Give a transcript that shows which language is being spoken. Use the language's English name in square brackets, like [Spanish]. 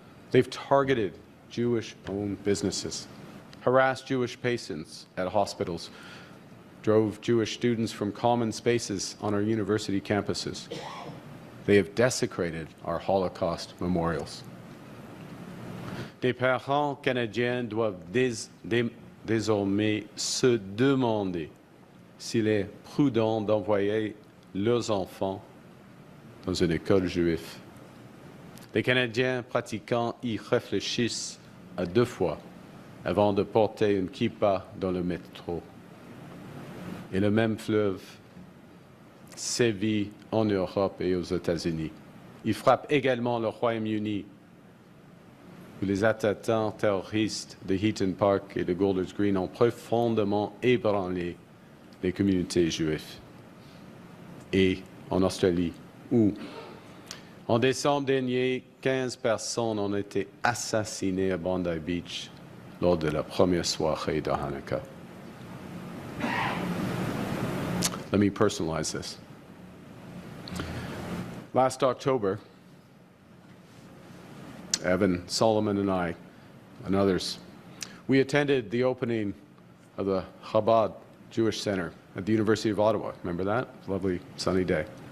[English] They've targeted Jewish-owned businesses, harassed Jewish patients at hospitals, drove Jewish students from common spaces on our university campuses. They have desecrated our Holocaust memorials. [French] Les parents canadiens doivent désormais se demander s'il est prudent d'envoyer leurs enfants dans une école juive. Les Canadiens pratiquants y réfléchissent à 2 fois avant de porter une kippa dans le métro. Et le même fleuve sévit en Europe et aux États-Unis. Il frappe également le Royaume-Uni, où les attentats terroristes de Heaton Park et de Golders Green ont profondément ébranlé les communautés juives. Et en Australie, où En décembre dernier, 15 personnes ont été assassinées à Bondi Beach lors de la première soirée de Hanukkah. [English] Let me personalize this. Last October, Evan, Solomon, and I, and others, we attended the opening of the Chabad Jewish Center at the University of Ottawa. Remember that? Lovely sunny day.